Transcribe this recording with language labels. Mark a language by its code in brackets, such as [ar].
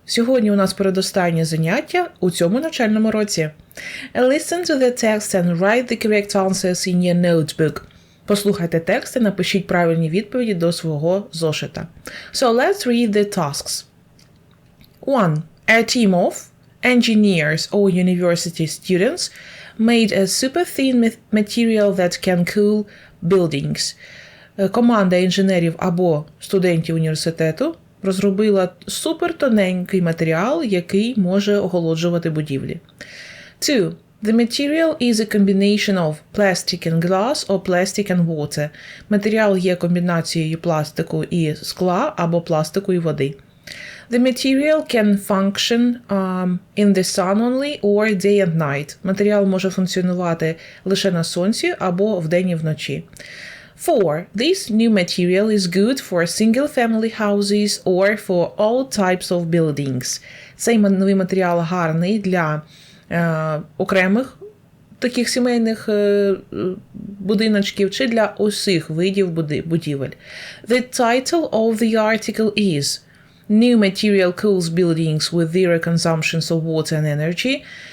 [uk] Сьогодні у нас передостаннє заняття у цьому навчальному році. [en] Listen to the text and write the correct answers in your notebook. [uk] Послухайте текст і напишіть правильні відповіді до свого зошита. [en] So let's read the tasks. 1. A team of engineers or university students made a super thin material that can cool buildings. [uk] Команда інженерів або студентів університету розробила супертоненький матеріал, який може охолоджувати будівлі. 2. [en] The material is a combination of plastic and glass or plastic and water. [uk] Матеріал є комбінацією пластику і скла або пластику і води. [en] The material can function in the sun only or day and night. [uk] Матеріал може функціонувати лише на сонці або вдень і вночі. 4. [en] This new material is good for single-family houses or for all types of buildings. [uk] Цей новий матеріал гарний для окремих таких сімейних будиночків чи для усіх видів будівель. [en] The title of the article is New material cools buildings with zero consumption of water and energy.